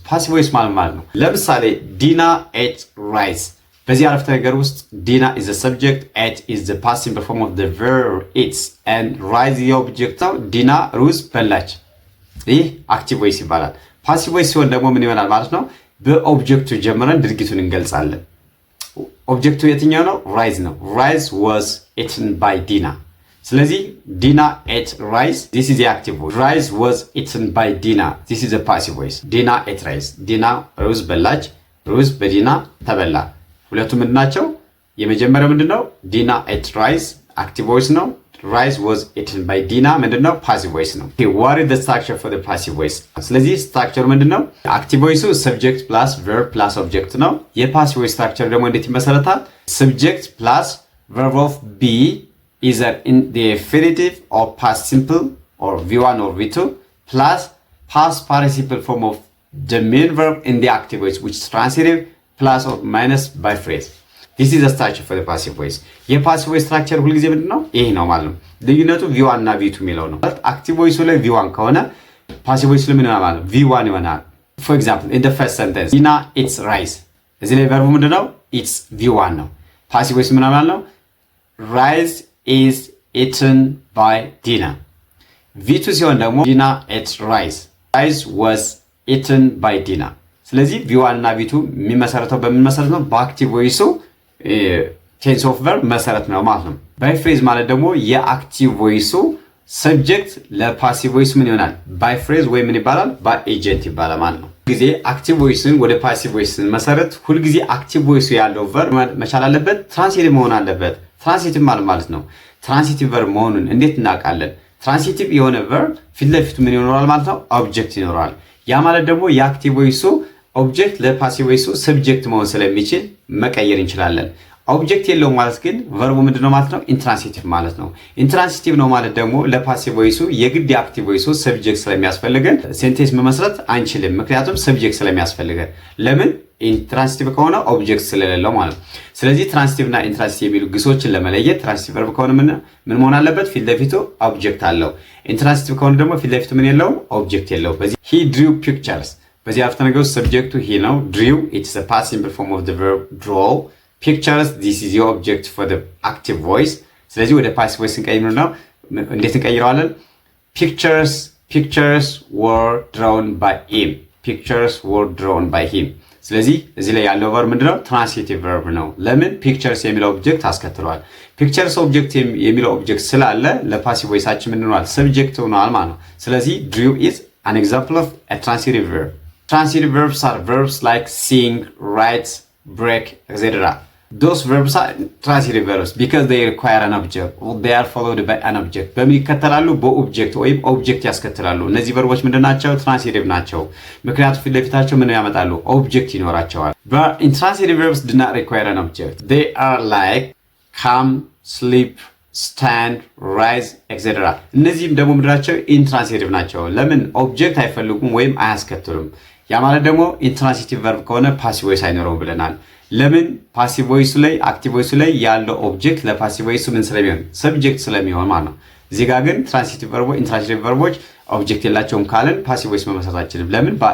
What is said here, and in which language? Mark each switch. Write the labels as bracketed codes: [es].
[en] Passive voice [am] ማለት ነው። ለምሳሌ [en] Dina ate rice. [am] በዚህ አረፍተ ነገር ውስጥ [en] Dina is the subject, ate is the past simple form of the verb eats, and rice the object ነው። Dina [am] ሩዝ በላች። ይህ active voice ይባላል። passive voice ሲሆን ደግሞ ምን ይሆናል ማለት ነው? በኦብጀክቱ ጀምረን ድርጊቱን እንገልጻለን። ኦብጀክቱ የትኛው ነው? ራይዝ ነው። [en] ራይዝ was eaten by Dina. ስለዚህ Dina ate rice. This is the active voice. Rice was eaten by Dina. This is the passive voice. Dina ate rice. [am] Dina ሩዝ በላች። ሩዝ በዲና ተበላ። ሁለቱም ምንድን ናቸው? የመጀመሪያው ምንድነው? [en] Dina ate rice active voice ነው። Rice was eaten by Dina [am] ምንድነው? [en] passive voice ነው። Okay, what is the structure for the passive voice? [am] ስለዚህ structure ምንድነው? [en] active voice subject plus verb plus object ነው። የpassive voice structure [am] ደግሞ እንዴት ይመሰረታል? [en] subject plus verb of be either in the infinitive or past simple or V1 or V2 plus past participle form of the main verb in the active voice which is transitive plus or minus by phrase. This is the structure for the passive voice. [am] የፓሲቭ ቮይስ ስትራክቸር ሁልጊዜ ምንድነው? ይሄ ነው ማለት ነው። ልዩነቱ V1 እና V2 የሚለው ነው። አክቲቭ ቮይሱ ላይ V1 ከሆነ ፓሲቭ ቮይስ ላይ ምን ይሆናል ማለት ነው? [en] V1 ይሆናል። For example, in the first sentence, Dina eats rice. [am] እዚህ ላይ ቨርቡ ምንድነው? Eats V1 ነው። ፓሲቭ ቮይስ ምን ማለት ነው? [en] Rice is eaten by Dina. V2 [am] ሲሆን ደግሞ [en] Dina ate rice. Rice was eaten by Dina. [am] ስለዚህ V1 እና V2 የሚመሰረተው በምን መሰረት ነው? በአክቲቭ ቮይሱ ቴንስ ኦፍ ቨርብ መሰረት ነው ማለት ነው። ባይ ፍሬዝ ማለት ደግሞ የአክቲቭ ቮይሱ ሰብጀክት ለፓሲቭ ቮይስ ምን ይሆናል? ባይ ፍሬዝ ወይ ምን ይባላል? ባይ ኤጀንት ይባላል ማለት ነው። ጊዜ አክቲቭ ቮይስን ወደ ፓሲቭ ቮይስን መሰረት ሁልጊዜ አክቲቭ ቮይሱ ያለው ቨርብ መቻል አለበት፣ ትራንሲቲቭ መሆን አለበት። ትራንሲቲቭ ማለት ነው። ትራንሲቲቭ ቨርብ መሆኑን እንዴት እናውቃለን? ትራንሲቲቭ የሆነ ቨርብ ፊት ለፊቱ ምን ይኖራል ማለት ነው? ኦብጀክት ይኖራል። ያ ማለት ደግሞ የአክቲቭ ቮይሱ ኦብጀክት ለፓሲቭ ቮይሱ ሰብጀክት መሆን ስለሚችል መቀየር እንችላለን። ኦብጀክት የለውም ማለት ግን ቨርቡ ምንድነው ማለት ነው? ኢንትራንሲቲቭ ማለት ነው። ኢንትራንሲቲቭ ነው ማለት ደግሞ ለፓሲቭ ቮይሱ የግድ የአክቲቭ ቮይሱ ሰብጀክት ስለሚያስፈልገን ሴንቴንስ መመስረት አንችልም። ምክንያቱም ሰብጀክት ስለሚያስፈልገን። ለምን? ኢንትራንሲቲቭ ከሆነ ኦብጀክት ስለሌለው ማለት ነው። ስለዚህ ትራንሲቲቭ እና ኢንትራንሲቲቭ የሚሉ ግሶችን ለመለየት ትራንሲቲቭ ቨርብ ከሆነ ምን መሆን አለበት? ፊት ለፊቱ ኦብጀክት አለው። ኢንትራንሲቲቭ ከሆነ ደግሞ ፊት ለፊቱ ምን የለውም? ኦብጀክት የለው። በዚህ [en] he drew pictures [am] በዚህ አረፍተ ነገር ውስጥ ሰብጀክቱ [en] he ነው። drew it's a past simple form of the verb draw. pictures this is your object for the active voice. [am] ስለዚህ ወደ passive voice እንቀይር ነው። እንዴት እንቀይረዋለን? [en] pictures were drawn by him. pictures were drawn by him. [am] ስለዚህ እዚህ ላይ ያለው verb ምንድነው? ትራንሲቲቭ verb ነው። ለምን? pictures የሚለው ኦብጀክት አስከትሏል። pictures ኦብጀክት የሚለው ኦብጀክት ስላለ ለpassive voiceአችን ምንድነው? ሰብጀክት ሆኗል ማለት ነው። ስለዚህ [en] drew is an example of a transitive verb. Transitive verbs are verbs like sing, write, break, etc. Those verbs are transitive verbs because they require an object or they are followed by an object. [am] በምን ይከተላሉ? በኦብጀክት ወይም ኦብጀክት ያስከትላሉ። እነዚህ ቨርቦች ምንድናቸው? ትራንሲቲቭ ናቸው። ምክንያቱም ፊት ለፊታቸው ምን ያመጣሉ? ኦብጀክት ይኖራቸዋል። [en] But intransitive verbs do not require an object. They are like come, sleep, stand, rise, etc. [am] እነዚህም ደግሞ ምንድናቸው? ኢንትራንሲቲቭ ናቸው። ለምን? ኦብጀክት አይፈልጉም ወይም አያስከትሉም። ያ ማለት ደግሞ ኢንትራንሲቲቭ ቨርብ ከሆነ ፓሲቭ ቮይስ አይኖረውም ብለናል። ለምን? ፓሲቭ ቮይሱ ላይ አክቲቭ ቮይሱ ላይ ያለው ኦብጀክት ለፓሲቭ ቮይሱ ምን ስለሚሆን? ሰብጀክት ስለሚሆን ማለት ነው። እዚህ ጋር ግን ትራንሲቲቭ ቨርቦች ኢንትራንሲቲቭ ቨርቦች ኦብጀክት የላቸውም ካልን ፓሲቭ ቮይስ መመስረት አንችልም። ለምን?